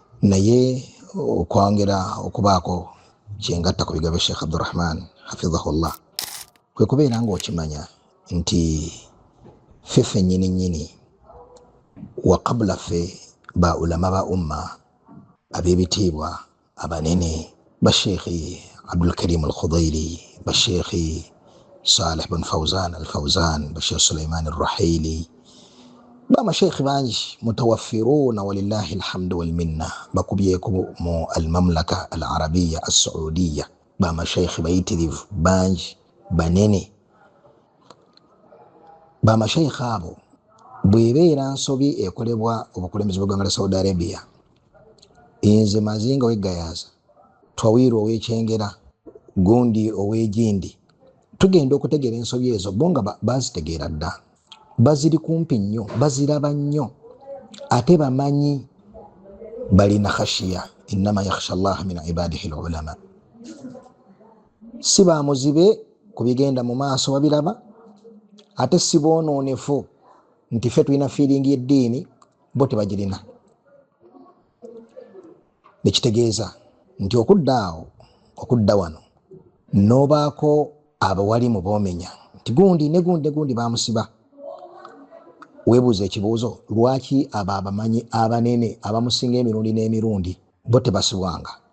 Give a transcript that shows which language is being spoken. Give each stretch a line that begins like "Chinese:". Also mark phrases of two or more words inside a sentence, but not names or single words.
Ganda: naye okwongera okubaako kyengatta ku bigambo Sheikh Abdurrahman hafidhahullah kwe kubeera ng'okimanya nti fefe nyini wa qabla fe ba ulama ba umma ab'ebitiibwa abanene ba Sheikh Abdul Karim al-Khudairi, ba Sheikh Salih bin Fawzan al-Fawzan, ba Sheikh Sulaiman al-Ruhaili, ba mashaykh banji mutawaffiruna
Arabic: ولله الحمد والمنة
Ganda: bakubyeko mu al-mamlaka al-arabiyya as-saudiyya, ba mashaykh bayitirivu banji banene. Ba mashaykh abo bwebeera nsobi ekolebwa obukulembeze bw'eggwanga lya Saudi Arabia, inze Mazinga w'Egayaza, Twawiru ow'Ekyengera, Gundi ow'Egindi, tugenda okutegeera ensobi ezo bo nga bazitegeera dda, baziri kumpi nnyo, baziraba nnyo, ate bamanyi balina khashiya,
Arabic: إنما يخشى الله من عباده العلماء.
Ganda: Si bamuzibe ku bigenda mu maaso babiraba, ate si boonoonefu nti ffe tulina feeling y'eddiini bo tebagirina. Nekitegeeza nti okudda wano n'obaako abawali mu boomenya nti gundi ne gundi bamusiba, weebuuza ekibuuzo, lwaki abo abamanyi abanene abamusinga emirundi n'emirundi bo tebasibwanga?